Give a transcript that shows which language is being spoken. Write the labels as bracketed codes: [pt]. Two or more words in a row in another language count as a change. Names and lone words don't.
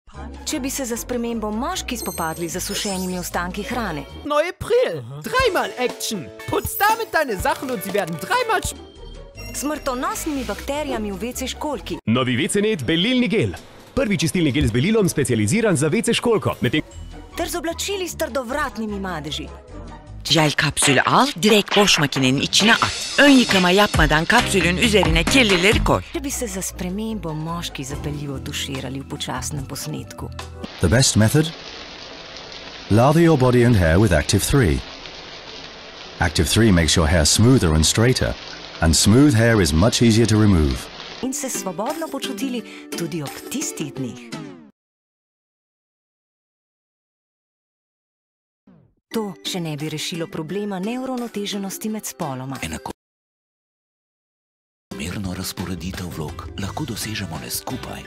[sl] Če bi se za spremembo moški spopadli z zasušenimi ostanki hrane. [de] Neue Prill. Dreimal Action. Putz damit deine Sachen und sie werden dreimal... [sl] Smrtonosnimi bakterijami v WC školjki. Novi WC-net belilni gel. Prvi čistilni gel z belilom, specializiran za WC školjko. Ter z oblačili s trdovratnimi madeži. [tr] Jel kapsülü al, direkt boş makinenin içine at. Ön yıkama yapmadan kapsülün üzerine kirlileri koy. [sl] Če bi se za spremembo moški zapeljivo tuširali v počasnem posnetku. [en] The best method? Lather your body and hair with Active 3. Active 3 makes your hair smoother and straighter, and smooth hair is much easier to remove. [sl] In se svobodno počutili tudi ob tistih dneh. To še ne bi rešilo problema neuravnoteženosti med spoloma. Enakomerno razporeditev vlog lahko dosežemo le skupaj.